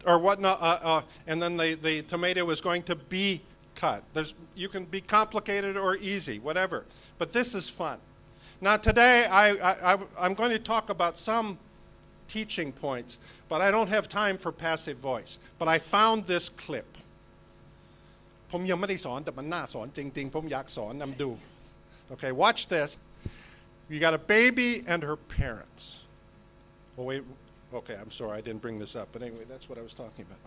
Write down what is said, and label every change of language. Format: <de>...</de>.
<en>Or what and then the tomato is going to be cut. You can be complicated or easy, whatever. But this is fun. Now today I'm going to talk about some teaching points, but I don't have time for passive voice. But I found this clip.</en> <th>ผมยังไม่ได้สอนแต่มันน่าสอนจริงๆผมอยากสอนนำดู</th> <en>Okay, watch this. You got a baby and her parents. Oh wait, okay, I'm sorry I didn't bring this up, but anyway, that's what I was talking about.</en>